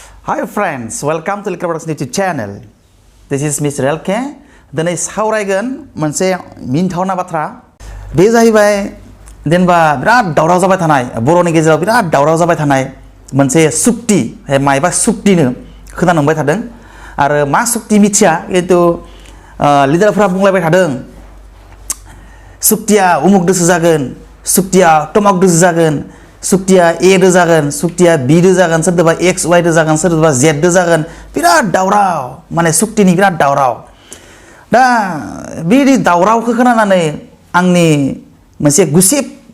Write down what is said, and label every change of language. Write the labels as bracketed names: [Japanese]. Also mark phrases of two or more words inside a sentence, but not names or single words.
[English] Hi friends, welcome to Govt YouTube channel. This is Mr. LK. [Bodo] दिनै सावरायगोन मोनसे मिनिथावना बाथ्रा बे जाहैबाय जेनेबा बिराद दावराव जाबाय थानाय बर'नि गेजेराव बिराद दावराव जाबाय थानाय मोनसे सुक्ति मायबा सुक्तिनो खोनानो मोनबाय थादों आरो मा सुक्ति मिथिया किन्तु लिडारफोरा बुंलायबाय थादों सुक्तिया उमुक दोसो जागोन सुक्तिया तमक दोसो जागोन सुक्तिया ए दो जागोन सुक्तिया बी दो जागोन सोरदोबा एक्स वाइ दो जागोन सोरदोबा जेड दो जागोन बिराद दावराव माने सुक्तिनि बिराद दावराव दा बिदि दावरावखौ खोनानानै आंनि मोनसे गुसेब